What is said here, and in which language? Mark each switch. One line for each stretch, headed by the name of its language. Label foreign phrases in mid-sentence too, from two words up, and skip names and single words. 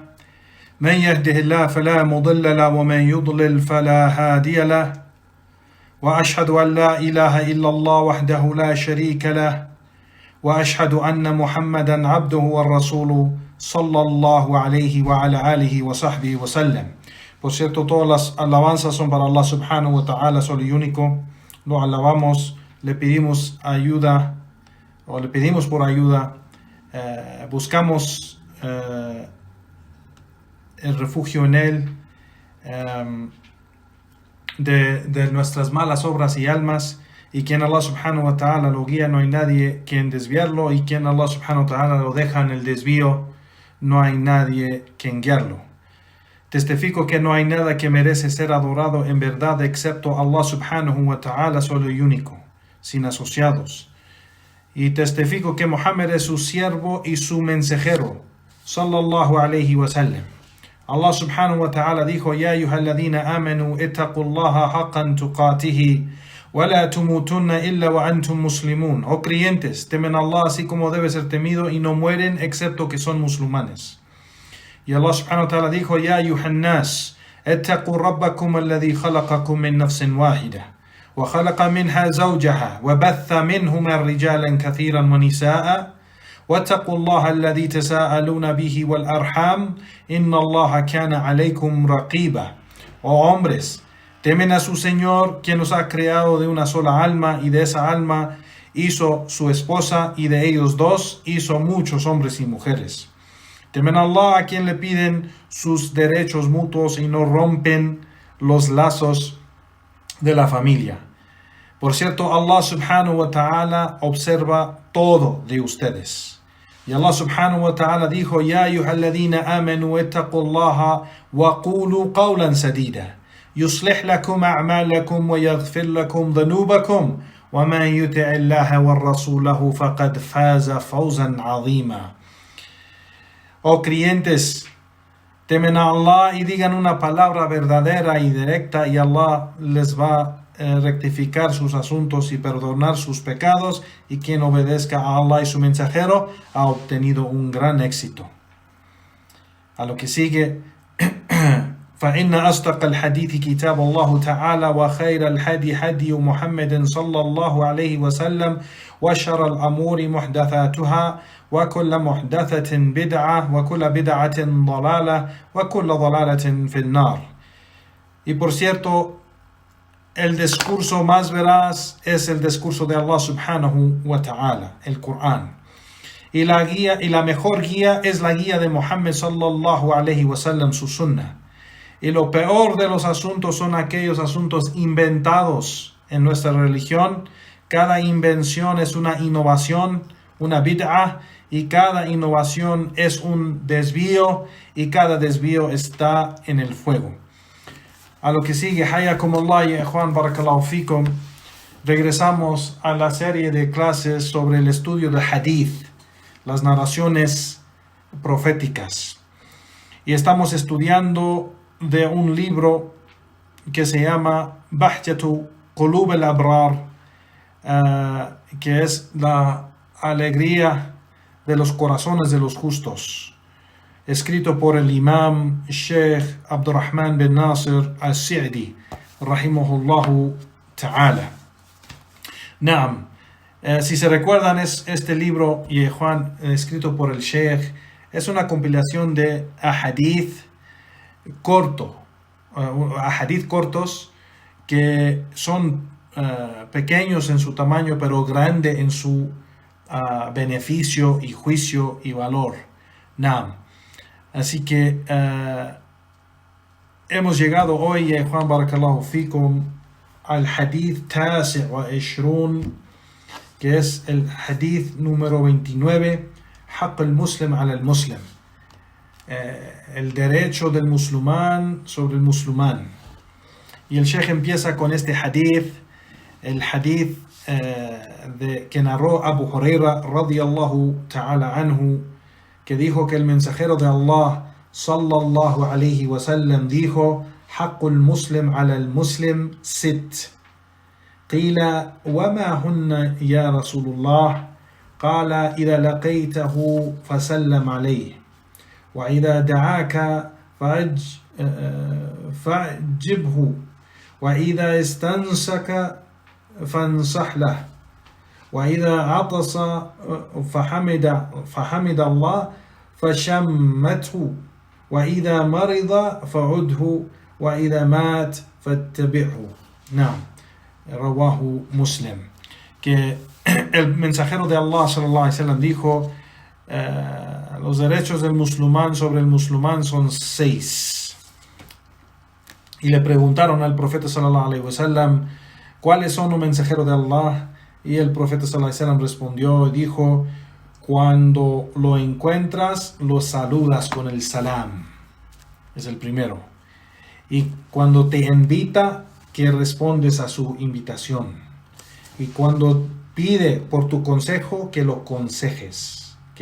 Arabic: من يهده الله فلا مضل له ومن يضلل فلا هادي له، وأشهد أن لا إله إلا الله وحده لا شريك له، وأشهد أن محمدا عبده ورسوله صلى الله عليه وعلى آله وصحبه وسلم.
Spanish: Por cierto, todas las alabanzas son para Allah
Arabic: سبحانه وتعالى,
Spanish: solo y único. Lo alabamos, le pedimos ayuda, o le pedimos por ayuda, buscamos el refugio en Él, de nuestras malas obras y almas, y quien Allah
Arabic: سبحانه وتعالى
Spanish: lo guía, no hay nadie quien desviarlo, y quien Allah
Arabic: سبحانه وتعالى
Spanish: lo deja en el desvío, no hay nadie quien guiarlo. Testifico que no hay nada que merece ser adorado en verdad excepto Allah
Arabic: سبحانه وتعالى,
Spanish: solo y único, sin asociados. Y testifico que Muhammad es su siervo y su mensajero,
Arabic: صلى الله عليه وسلم. الله سبحانه وتعالى dijo: يا أيها الذين آمنوا اتقوا الله حق تقاته ولا تموتن إلا وأنتم مسلمون.
Spanish: Oh creyentes, temen a Allah así como debe ser temido y no mueren excepto que son musulmanes.
Arabic: Y الله سبحانه وتعالى dijo: يا أيها الناس اتقوا ربكم الذي خلقكم من نفس واحدة وخلق منها زوجها وبث منهما رجالا كثيرا ونساء واتقوا الله الذي تساءلون به والأرحام إن الله كان عليكم رقيبا.
Spanish: Oh hombres, temen a su Señor, quien os ha creado de una sola alma, y de esa alma hizo su esposa, y de ellos dos hizo muchos hombres y mujeres. Temen a Allah, a quien le piden sus derechos mutuos y no rompen los lazos de la familia. Por cierto, Allah
Arabic: سبحانه وتعالى
Spanish: observa todo de ustedes.
Arabic: Y الله سبحانه وتعالى dijo: يا أيها الذين آمنوا اتقوا الله وقولوا قولا سديدا يصلح لكم أعمالكم ويغفر لكم ذنوبكم ومن يطع الله ورسوله فقد فاز فوزا عظيما.
Spanish: Oh creyentes, temen a Allah y digan una palabra verdadera y directa, y Allah les va a rectificar sus asuntos y perdonar sus pecados, y quien obedezca a Allah y su mensajero ha obtenido un gran éxito. A lo que sigue:
Arabic: فإن أصدق الحديث كتاب الله تعالى وخير الهدي هدي محمد صلى الله عليه وسلم وشر الأمور محدثاتها وكل محدثة بدعة وكل بدعة ضلالة وكل ضلالة في النار.
Spanish: Y por cierto, el discurso más veraz es el discurso de Allah
Arabic: سبحانه وتعالى,
Spanish: el Corán. Y la guía, y la mejor guía es la guía de Muhammad
Arabic: صلى الله عليه وسلم,
Spanish: su sunnah. Y lo peor de los asuntos son aquellos asuntos inventados en nuestra religión. Cada invención es una innovación, una bid'ah, y cada innovación es un desvío, y cada desvío está en el fuego. A lo que sigue,
Arabic: حياكم الله يا إخوان، بارك الله فيكم.
Spanish: Regresamos a la serie de clases sobre el estudio del hadith, las narraciones proféticas. Y estamos estudiando de un libro que se llama Bahjatu Qulub al-Abrar, que es la alegría de los corazones de los justos, escrito por el imam Sheikh Abdurrahman bin Nasir al-Sa'di,
Arabic: رحمه الله تعالى.
Spanish: Naam, si se recuerdan, este libro, y Juan, escrito por el Sheikh, es una compilación de ahadith cortos que son pequeños en su tamaño, pero grande en su beneficio y juicio y valor. Naam. Así que hemos llegado hoy, Juan,
Arabic: بارك الله فيكم، الحديث التاسع والعشرون,
Spanish: que es el hadith número 29,
Arabic: حق المسلم على المسلم,
Spanish: el derecho del musulmán sobre el musulmán. Y el Sheikh empieza con este hadith, el hadith que narró Abu Huraira
Arabic: رضي الله تعالى عنه,
Spanish: que dijo que el mensajero de
Arabic: Allah صلى الله عليه وسلم dijo: حق المسلم على المسلم ست. قيل وما هن يا رسول الله? قال إذا لقيته فسلم عليه وإذا دعاك فأجبه وإذا استنصحك فانصح له وإذا عطس فحمد الله فشمته وإذا مرض فعده وإذا مات فاتبعه. نعم, رواه Muslim.
Spanish: Que el mensajero de Allah
Arabic: صلى الله عليه وسلم
Spanish: dijo: los derechos del musulmán sobre el musulmán son 6. Y le preguntaron al profeta
Arabic: صلى الله عليه وسلم:
Spanish: ¿cuáles son los mensajeros de Allah? Y el profeta
Arabic: صلى الله عليه وسلم
Spanish: respondió y dijo: cuando lo encuentras, lo saludas con el salam. Es el primero. Y cuando te invita, que respondes a su invitación. Y cuando pide por tu consejo, que lo aconsejes.